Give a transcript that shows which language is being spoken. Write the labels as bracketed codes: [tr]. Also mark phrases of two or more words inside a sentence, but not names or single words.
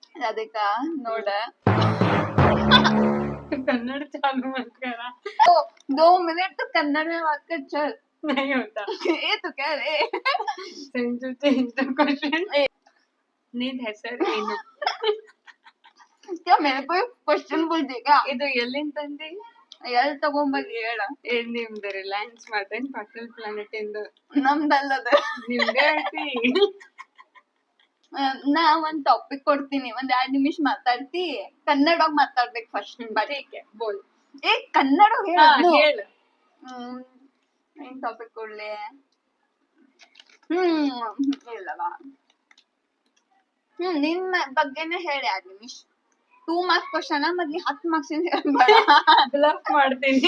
[kn] ರಾಧಿಕಾ ನೋಡ [hi] कन्नड़ चालू मत करा 2 मिनट तो कन्नड़ में बात कर चल नहीं होता ये तो कह रहे [en] change the question [kn] ನಿನ್ ಹೆಸರು ಏನು [en] क्या मेरे को क्वेश्चन बोल देगा [kn] ಇದು ಎಲ್ಲಿಂದ ತಂದಿ ಎಲ್ಲಿ ತಗೊಂಬಲ್ಲಿ ಹೇಳ ನಿಮ್ದು ರಿಲಯನ್ಸ್ ಮಾತೇನ್ ಪಕ್ಕದ ಪ್ಲಾನೆಟ್ ಇಂದ ನಮ್ದಲ್ಲದ ನಿಮ್ದೇ ಐತಿ ನಾ ಒಂದ್ ಟಾಪಿಕ್ ಕೊಡ್ತೀನಿ ಒಂದ್ 2 ನಿಮಿಷ ಮಾತಾಡ್ತಿ ಕನ್ನಡವಾಗಿ ಮಾತಾಡ್ಬೇಕು ಫಸ್ಟ್ [hi] ठीक है बोल [kn] ಏ ಕನ್ನಡ ಹಾ ಹೇಳು ಹೇಳು ಏನ್ ಟಾಪಿಕ್ ಕೊಡ್ಲಿ ಇಲ್ಲವಾ ನಿನ್ನ ಬಗ್ಗೆನೇ ಹೇಳಿ 2 ನಿಮಿಷ 2 [en] marks question [kn] ಮೊದ್ಲಿ 10 ಮಾರ್ಕ್ಸ್ ಹೇಳ್ಬೇಡ ಬ್ಲಫ್ ಮಾಡ್ತೀನಿ